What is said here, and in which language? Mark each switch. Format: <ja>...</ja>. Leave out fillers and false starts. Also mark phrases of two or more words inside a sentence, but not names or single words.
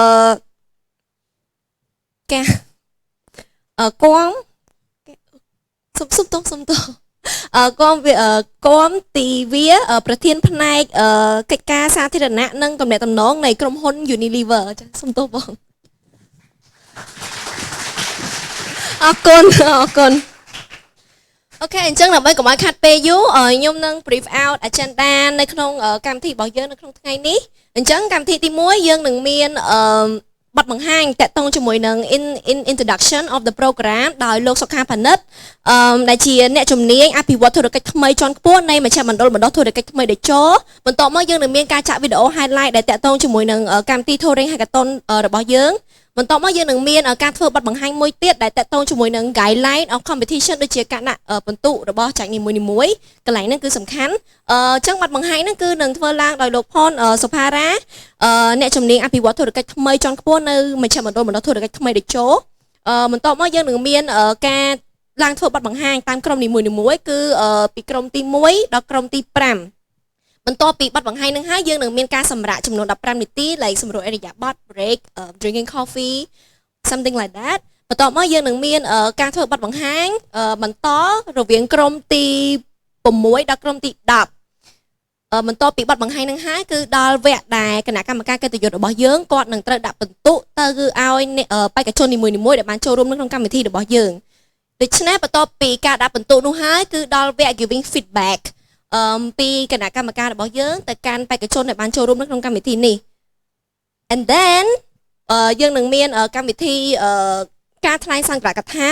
<km>គួងសុំទោគួងទីវាប្រធានផ្នែកកិច្ចការសាធារណៈនិងទំនាក់ទំនងនៃក្រុមហ៊ុន Unilever ចាសុំទោបង អរគុណអូខេអញ្ចឹងដើម្បីកុំឲ្យខាត់ពេលយូរខ្ញុំនឹង</km> <en>brief out agenda</en> <km>នៅក្នុងកម្មវិធីរបស់យើងនៅក្នុងថ្ងៃនេះអ ញ្ចឹងកម្មវិធីទី 1 យើងនឹងមានបទបង្ហាញតាក់ទងជាមួយនឹង</km> <en>introduction of the program</en> <km>ដោយលោកសុខាផានិតដែលជាអ្នកជំនាញអភិវឌ្ឍធុរកិច្ចថ្មីជាន់ខ្ពស់នៃមជ្ឈមណ្ឌលបណ្ដុះធុរកិច្ចថ្មីតេជោបន្ទាប់មកយើងនឹងមានការចាក់វីដេអូ highlight ដែលតាក់ទងជាមួយនឹងកម្មវិធី Turing Hackathon របស់យើងបន្ទាប់មកយើងនឹងមានការធ្វើបទបង្ហាញមួយទៀតដែលតាក់ទងជាមួយនឹង</km> <en>guideline of competition</en> <km>ដូចជា ការដាក់ពិន្ទុរបស់ចែកនីមួយៗកន្លែងហ្នឹងគឺសំខាន់អញ្ចឹងបទបង្ហាញហ្នឹងគឺនឹងធ្វើឡើងដោយ លោកផនសុផារ៉ាអ្នកជំនាញអភិវឌ្ឍធុរកិច្ចថ្មីជាន់ខ្ពស់នៅមជ្ឈមណ្ឌលបណ្ដុះធុរកិច្ចថ្មីតេជោបន្ទាប់មកយើងនឹងមានការឡើងធ្វើបទបង្ហាញតាមក្រុមនីមួយៗគឺពីក្រុមទី1ដល់ក្រុមទី5បន្ទាប់ពីបទបង្ហាញនឹងហើយយើងនឹងមានការសម្រាកចំនួន15នាទី like សម្រួលអរិយាប័ត្រ</km> <en>break drinking coffee something like that</en> <km>បន្ទាប់មកយើងនឹងមានការធ្វើបទបង្ហាញបន្ត រវាងក្រុមទី6ដល់ក្រុមទី10បន្ទាប់ពីបទបង្ហាញនឹងហើយគឺដល់វគ្គដែលគណៈកម្មការកិត្តិយសរបស់យើងគាត់នឹងត្រូវដាក់ពិន្ទុទៅគឺឲ្យបេក្ខជននីមួយៗដែលបានចូលរួមនៅក្នុងកម្មវិធីរបស់យើងដូច្នេះបន្ទាប់ពីការដាក់ពិន្ទុនោះហើយគឺដល់វគ្គ</km> <en>giving feedback</en> <km>ពីគណៈកម្មការរបស់យើងទៅកាន់បេក្ខជនដែលបានចូលរួមនៅក្នុងកម្មវិធីនេះ</km> <en>and then</en> <km>យើងនឹងមានកម្មវិធីការថ្លែងសង្ខេបកថា</km>